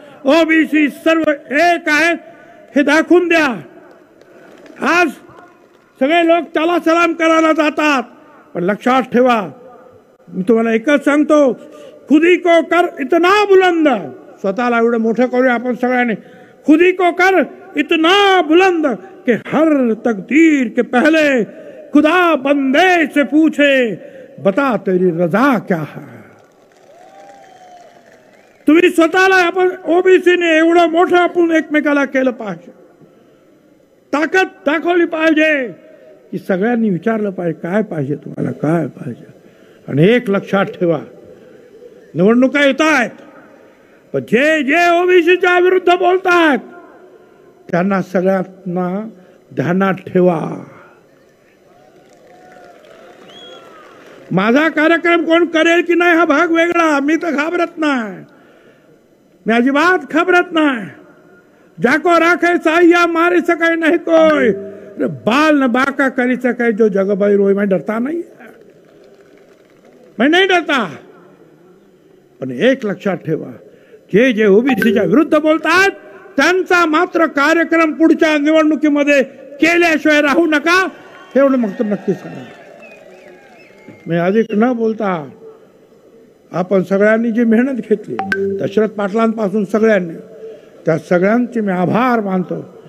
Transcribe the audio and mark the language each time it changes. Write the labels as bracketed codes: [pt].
[mr] OBC सर्व एक आहेत हे दाखवून द्या. आज सगळे लोक त्याला सलाम करायला जातात, पण लक्षात ठेवा, मी तुम्हाला एकच सांगतो, [hi] खुदी को कर इतना बुलंद, [mr] स्वतःला एवढं मोठं करूया आपण सगळ्यांनी. [hi] खुदी को कर इतना बुलंद कि हर तकदीर के पहले खुदा बंदे से पूछे बता तेरी रजा क्या है. [mr] तुम्ही स्वतःला, आपण ओबीसीने एवढं मोठं आपण एकमेकाला केलं पाहिजे, ताकद दाखवली पाहिजे. की सगळ्यांनी विचारलं पाहिजे काय पाहिजे तुम्हाला, काय पाहिजे. आणि एक लक्षात ठेवा, निवडणुका येत आहेत, पण जे जे ओबीसीच्या विरुद्ध बोलतात त्यांना सगळ्यांना ध्यानात ठेवा. माझा कार्यक्रम कोण करेल की नाही हा भाग वेगळा, मी तर घाबरत नाही, मी अजिबात घाबरत नाही. [hi] जाको राखे साहिया मारे सकाय नहीं कोई, बाल न बाका करी सके जो जगबाई रोई. मैं डरता नहीं, मैं नहीं डरता. [mr] पण एक लक्षात ठेवा, जे जे ओबीसीच्या विरुद्ध बोलतात त्यांचा मात्र कार्यक्रम पुढच्या निवडणुकीमध्ये केल्याशिवाय राहू नका, एवढं मग तर नक्कीच करा. मी अधिक न बोलता, आपण सगळ्यांनी जी मेहनत घेतली दशरथ पाटलांपासून सगळ्यांनी, त्या सगळ्यांचे मी आभार मानतो.